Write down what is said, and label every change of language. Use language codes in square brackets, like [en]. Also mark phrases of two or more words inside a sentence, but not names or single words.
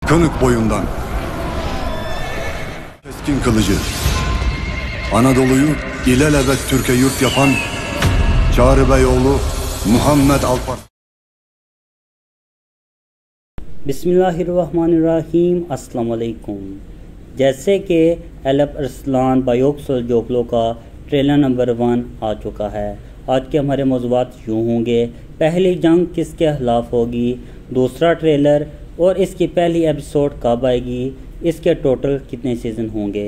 [tr] Kınık boyundan keskin kılıcı, Anadolu'yu ilelebet Türkiye yurt yapan Çağrı Beyoğlu Muhammed Alparslan. [ar] بسم الله الرحمن الرحيم، السلام عليكم. [hi] जैसे कि एलफ अरसलान बायोक सल्जोकलो का ट्रेलर नंबर 1 आ चुका है। आज के हमारे मौज़ूआत यूँ होंगे: पहली जंग किसके खिलाफ होगी, दूसरा ट्रेलर और इसकी पहली एपिसोड कब आएगी, इसके टोटल कितने सीज़न होंगे।